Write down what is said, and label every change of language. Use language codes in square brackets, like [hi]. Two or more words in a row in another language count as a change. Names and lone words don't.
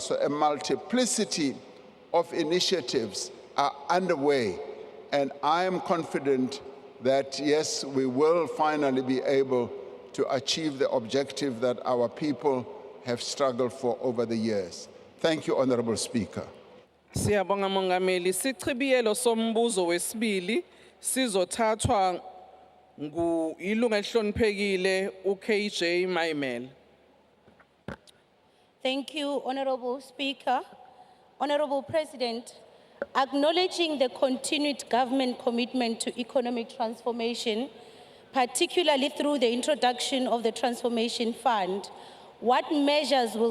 [en] So a multiplicity of initiatives are underway, and I am confident that, yes, we will finally be able to achieve the objective that our people have struggled for over the years. Thank you, Honorable Speaker. [zu] Siyabonga Mongameli. Sichibiyelo sombuzo wesibili sizothathwa ilunga elihloniphekile uKJ Maimel. [en] Thank you, Honorable Speaker. Honorable President, acknowledging the continued government commitment to economic transformation, particularly through the introduction of the Transformation Fund, what measures will